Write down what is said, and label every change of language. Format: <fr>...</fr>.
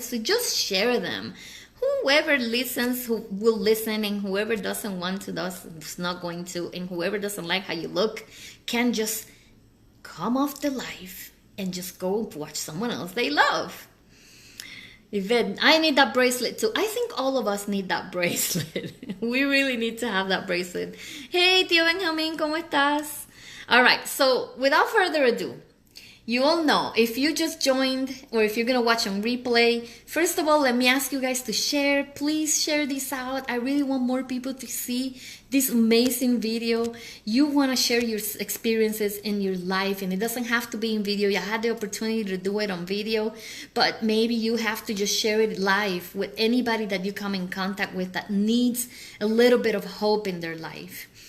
<en>So just share them. Whoever listens, who will listen, and whoever doesn't want to, is not going to, and whoever doesn't like how you look can just come off the live and just go watch someone else they love. Yvette, I need that bracelet too. I think all of us need that bracelet. We really need to have that bracelet.</en> <es>Hey, Tío Benjamin, ¿cómo estás?</es> <en>All right, so without further ado, you all know, if you just joined or if you're going to watch on replay, first of all, let me ask you guys to share. Please share this out. I really want more people to see this amazing video. You want to share your experiences in your life, and it doesn't have to be in video. You had the opportunity to do it on video, but maybe you have to just share it live with anybody that you come in contact with that needs a little bit of hope in their life.</en>